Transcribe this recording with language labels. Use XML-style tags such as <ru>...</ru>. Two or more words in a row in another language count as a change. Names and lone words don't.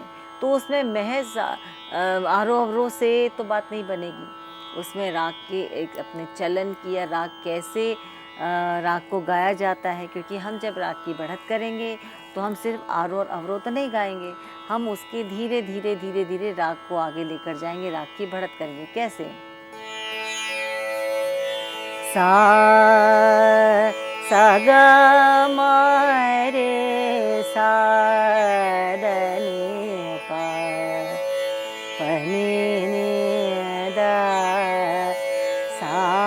<hi>तो उसमें महज आरोह अवरोह से तो बात नहीं बनेगी, उसमें राग के एक अपने चलन की या राग कैसे राग को गाया जाता है, क्योंकि हम जब राग की बढ़त करेंगे तो हम सिर्फ आरोह और अवरोह तो नहीं गाएंगे, हम उसके धीरे धीरे धीरे धीरे राग को आगे लेकर जाएंगे, राग की बढ़त करेंगे। कैसे? सा सा ग म रे सा द नि पा प नि नि द सा</hi>